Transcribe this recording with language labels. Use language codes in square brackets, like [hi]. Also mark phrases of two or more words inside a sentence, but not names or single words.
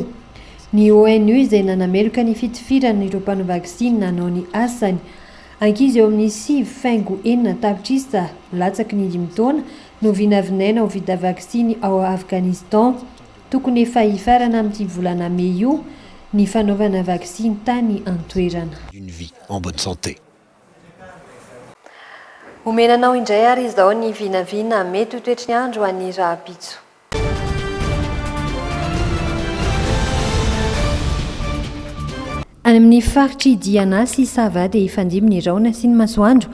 [mg] Ny ONU izay nanameloka ny fitifirana ireo mpanao vakisiny nanao ny asany. Ankizy eo amin'ny 5.9 tapitrisa latsaky ny 5 taona no vinavinaina ho vita vakisiny ao Afghanistan. Tokony efa hifarana amin'ity volana Mey io ny fanaovana vakisiny tany antoerana. [fr] Une vie en bonne santé. [mg] Omenanao indray ary izao ny vinavina mety ho toetry ny andro any Rahapitso. Any amin'ny faritry Diana sy Sava dia ifandimby ny raona sy ny masoandro.